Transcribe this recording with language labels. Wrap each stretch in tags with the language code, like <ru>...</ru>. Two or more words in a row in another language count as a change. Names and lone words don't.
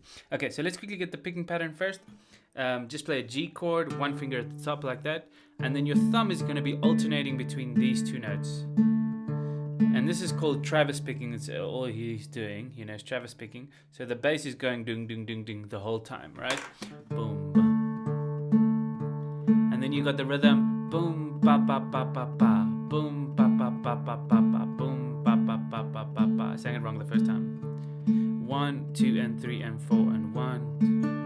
<en>Okay, so let's quickly get the picking pattern first. Just play a G chord, one finger at the top like that, and then your thumb is going to be alternating between these two notes. And this is called Travis picking. It's all he's doing, is Travis picking. So the bass is going ding, ding, ding, ding the whole time, right? Boom, boom. And then you got the rhythm, boom, ba, ba, ba, ba, ba, boom, ba, ba, ba, ba, ba, ba, boom, ba, ba, ba, ba, ba, ba. I sang it wrong the first time. 1, 2, and 3, and 4, and 1.</en>